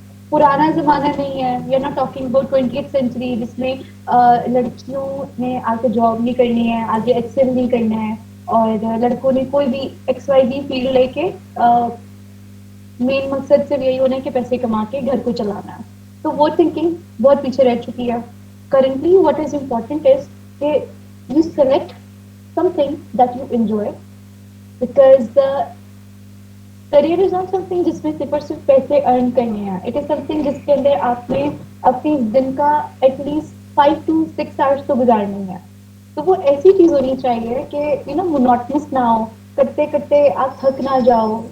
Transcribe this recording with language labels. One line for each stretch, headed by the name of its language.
Hindi: पुराना ज़माना नहीं है.
English: we are not talking about
Hindi: 20th century जिसमें लड़कियों ने आगे जॉब नहीं करनी है, आगे एक्सेल नहीं करना है और लड़कों ने कोई भी XYZ फील्ड लेके मेन मकसद सिर्फ यही होना है कि पैसे कमा के घर को चलाना है. तो वो थिंकिंग बहुत पीछे रह चुकी है.
English: currently what is important is that you select something that you enjoy, because the career is not something
Hindi: जिसमें सिर्फ और सिर्फ पैसे अर्न करने हैं.
English: It is something
Hindi: जिसके अंदर आपने अपने दिन का एटलीस्ट
English: 5 to 6 hours
Hindi: तो गुजारनी है. तो वो ऐसी चीज होनी चाहिए कि मोनोटनस ना हो, करते करते आप थक ना जाओ.